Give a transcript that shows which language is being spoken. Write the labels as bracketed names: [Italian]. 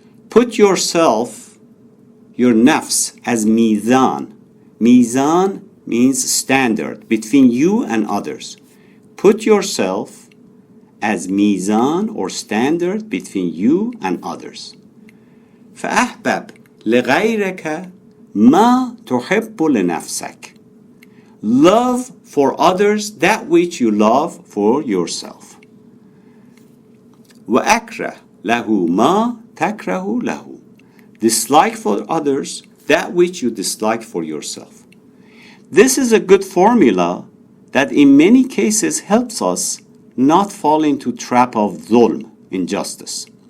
[English] Put yourself, your nafs, as mizan. Mizan means standard between you and others. Put yourself as mizan or standard between you and others. [Arabic] فأحبب لغيرك ما تحب لنفسك. [English] Love for others that which you love for yourself. [Arabic] وأكره له ما تكره له. [English] Dislike for others that which you dislike for yourself. This is a good formula that in many cases helps us not fall into trap of zolm, injustice.